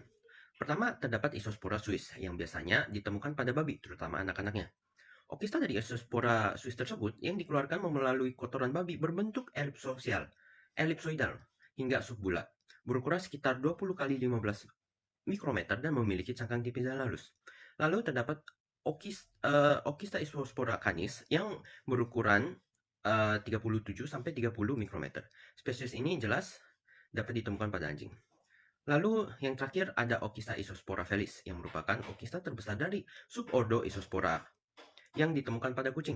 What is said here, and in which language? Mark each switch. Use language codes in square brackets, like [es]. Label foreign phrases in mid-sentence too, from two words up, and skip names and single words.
[id] Pertama, terdapat isospora Swiss yang biasanya ditemukan pada babi, terutama anak-anaknya. Okista dari isospora Swiss tersebut yang dikeluarkan melalui kotoran babi berbentuk elipsoidal hingga subbulat, berukuran sekitar 20 kali 15 mikrometer dan memiliki cangkang tipis dan halus. Lalu terdapat okista isospora canis yang berukuran 37 sampai 30 mikrometer. Spesies ini jelas dapat ditemukan pada anjing. Lalu yang terakhir ada okista isospora felis yang merupakan okista terbesar dari subordo isospora yang ditemukan pada kucing.